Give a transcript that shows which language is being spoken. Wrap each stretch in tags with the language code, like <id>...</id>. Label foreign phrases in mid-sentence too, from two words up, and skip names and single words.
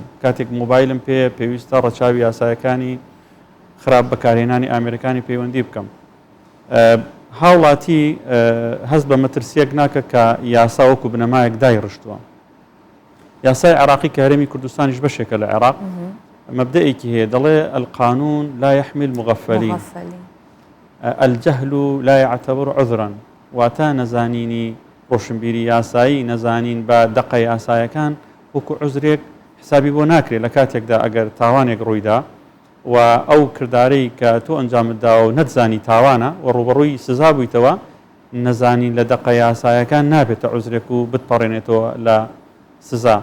<ckb>کاتێک مۆبایلم پێویستە ڕەچاوی یاسایەکانی خراپ بەکارهێنانی ئامریکانی پەیوەندی بکەم. هاوڵاتی هەست بە مەترسیەک ناکە کە یاسا وەکو بنەمایەک دایڕشتووە. یاسای عراقی کە هەرێمی کوردستانیش بەشێکە لە عێراق مەبدەئێکی هەیە دەڵێ</ckb> <ar>القانون لا يحمل مغفلين الجهل لا يعتبر عذرا</ar> <ckb>واتە نەزانینی ڕۆشنبیری یاسایی نەزانین بە دەقە یاسایەکان وەکو عذرێک حسابی بۆ ناکرێت لە کاتێکدا ئەگەر تاوانێک ڕوویدا و ئەو کردارەی کە تۆ ئەنجامتدا و نەتزانی تاوانە و ڕوبەڕووی سزا بوویتەوە نەزانین لە دەقە یاسایەکان نابێتە عذرێک و بتپەڕێنێتەوە لە سزا.</ckb>